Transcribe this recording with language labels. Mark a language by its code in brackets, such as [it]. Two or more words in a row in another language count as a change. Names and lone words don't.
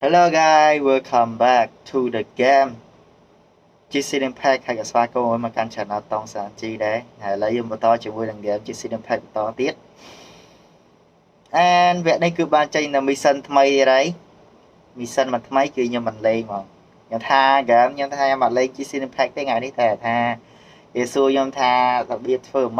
[en] Hello guys, welcome back to the game. [km] Genshin Impact ហើយក៏ស្វាគមន៍មកកាន់ channel តងសាជីដែរហើយឥឡូវយើងបន្តជាមួយនឹង game Genshin Impact បន្តទៀត and វគ្គនេះគឺបានចេញនៅ mission ថ្មីហើយ mission មួយ ថ្មីគឺខ្ញុំមិនលេងហ្មងខ្ញុំថា game ខ្ញុំថាខ្ញុំអត់លេង Genshin Impact ទេថ្ងៃនេះតែថាគេសួរខ្ញុំថារបៀបធ្វើម៉េច